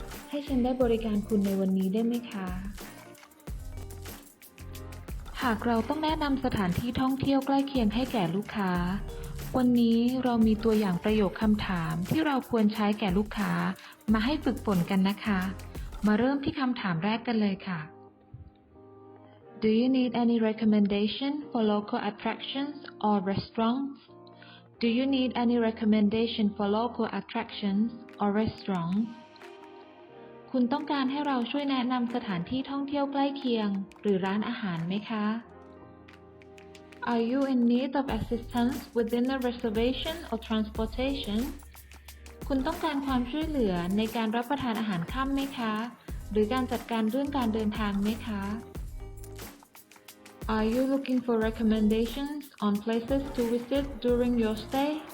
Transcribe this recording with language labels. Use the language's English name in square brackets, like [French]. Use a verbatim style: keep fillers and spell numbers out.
[Thai] ให้ฉันได้บริการคุณในวันนี้ได้ไหมคะหากเราต้องแนะนำสถานที่ท่องเที่ยวใกล้เคียงให้แก่ลูกค้าวันนี้เรามีตัวอย่างประโยคคำถามที่เราควรใช้แก่ลูกค้ามาให้ฝึกฝนกันนะคะมาเริ่มที่คำถามแรกกันเลยค่ะ [English] Do you need any recommendation for local attractions or restaurants? Do you need any recommendation for local attractions or restaurants? [Thai] คุณต้องการให้เราช่วยแนะนำสถานที่ท่องเที่ยวใกล้เคียงหรือร้านอาหารไหมคะ [English] Are you in need of assistance within a reservation or transportation? [Thai] คุณต้องการความช่วยเหลือในการรับประทานอาหารค่ำไหมคะหรือการจัดการเรื่องการเดินทางไหมคะ [English] Are you looking for recommendations on places to visit during your stay?